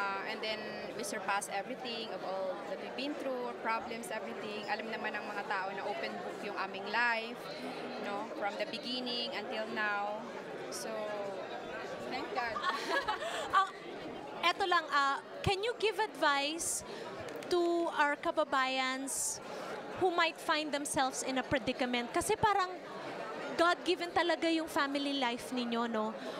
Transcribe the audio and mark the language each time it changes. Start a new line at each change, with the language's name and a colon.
English: And then, we surpassed everything of all that we've been through, problems, everything.
Filipino: Alam naman ng mga tao na
English: open book
Filipino: yung aming life, no?
English: From the beginning until now. So, thank God.
Filipino: Eto lang,
English: can you give advice to our kababayans who might find themselves in a predicament?
Filipino: Kasi parang God-given talaga yung family life ninyo, no?